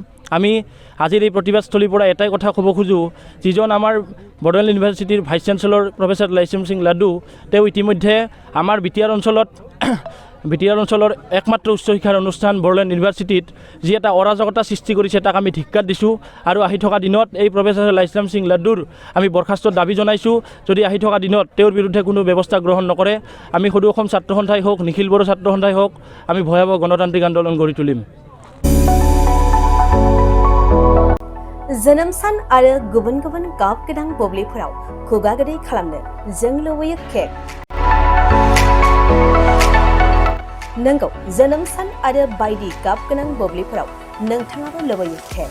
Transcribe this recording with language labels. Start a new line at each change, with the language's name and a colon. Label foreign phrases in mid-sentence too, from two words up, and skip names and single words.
Assamese: আমি আজিৰ এই প্ৰতিবাদস্থলীৰ পৰা এটাই কথা ক'ব খোজোঁ, যিজন আমাৰ বড়োলেণ্ড ইউনিভাৰ্চিটিৰ ভাইচ চেঞ্চেলৰ প্ৰফেচাৰ লাইস্ৰাম সিং লাড্ডু, তেওঁ ইতিমধ্যে আমাৰ বিটিআৰ অঞ্চলৰ একমাত্ৰ উচ্চ শিক্ষাৰ অনুষ্ঠান বড়োলেণ্ড ইউনিভাৰ্চিটিত যি এটা অৰাজকতা সৃষ্টি কৰিছে, তাক আমি ধিক্কাৰ দিছোঁ আৰু আহি থকা দিনত এই প্ৰফেচাৰ লাইস্ৰাম সিং লাড্ডুৰ আমি বৰখাস্তৰ দাবী জনাইছোঁ। যদি আহি থকা দিনত তেওঁৰ বিৰুদ্ধে কোনো ব্যৱস্থা গ্ৰহণ নকৰে, আমি সদৌ অসম ছাত্ৰ সন্থাই হওক, নিখিল বড়ো ছাত্ৰ সন্থাই হওক, আমি ভয়াৱহ গণতান্ত্ৰিক আন্দোলন গঢ়ি তুলিম।
Bodo: जोनोम सान आरो गुबुन गुबुन गाब गोनां बुब्लिफोराव खुगा गोदै खालामनो जों लुबैयो केक। नंगौ, जोनोम सान आरो बायदि गाब गोनां बुब्लिफोराव नोंथाङाबो लुबैयो केक।